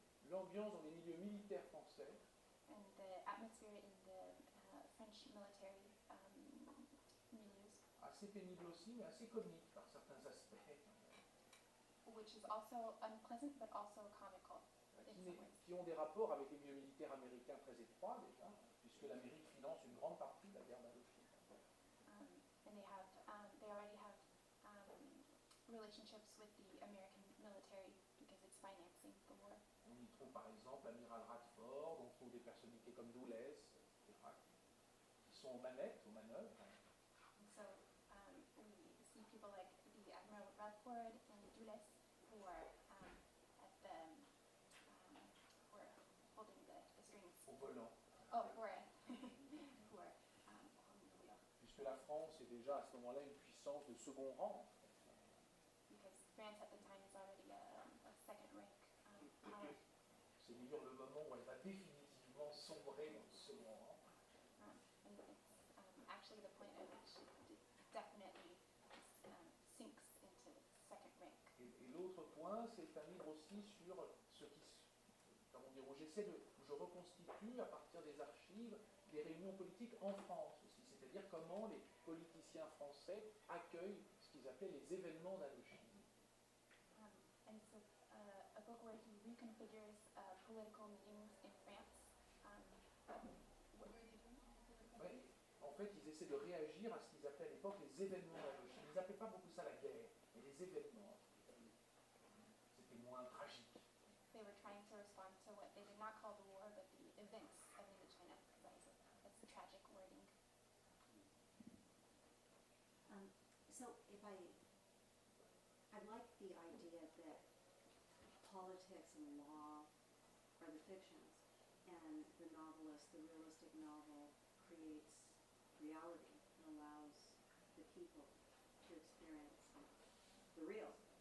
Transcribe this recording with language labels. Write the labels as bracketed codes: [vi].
[fr] l'ambiance dans les milieux militaires français, [en] and the atmosphere in the French military milieux, [fr] assez pénible aussi, mais assez comique par certains aspects, [en] which is also unpleasant but also comical in some ways. [fr] qui ont des rapports avec les milieux militaires américains très étroits déjà, puisque l'Amérique finance une grande partie de la guerre d'Indochine. [en] And they already have relationships with the American military because it's financing the war. [fr] On y trouve par exemple l'amiral Radford, on trouve des personnalités comme Dulles, etc., qui sont aux manettes, aux manœuvres. [en] And so we see people like the Admiral Radford and Dulles who are at the who are holding the strings. [fr] Au volant. [en] Oh, who are who are holding the wheel. [fr] Puisque la France est déjà à ce moment-là une puissance de second rang. [en] Because France at the time is already a second rank power. [fr] C'est d'ailleurs le moment où elle va définitivement sombrer dans le second rang. [en] And it's actually the point at which it definitely sinks into second rank. [fr] Et l'autre point, c'est un livre aussi sur ce qui, comment dire, où où je reconstitue à partir des archives des réunions politiques en France aussi, c'est-à-dire comment les politiciens français accueillent ce qu'ils appelaient les événements d'Indochine. [en] And so a book where he reconfigures political meetings in France. What were they doing? [fr] Ouais, en fait, ils essaient de réagir à ce qu'ils appelaient à l'époque les événements d'Indochine. Ils n'appelaient pas beaucoup ça la guerre, mais les événements. C'était moins tragique. [en] They were trying to respond to what they did not call the war, but the events of Indochina. That's the tragic wording. So if I like the idea that politics and law are the fictions, and the novelist, the realistic novel, creates reality and allows the people to experience the real.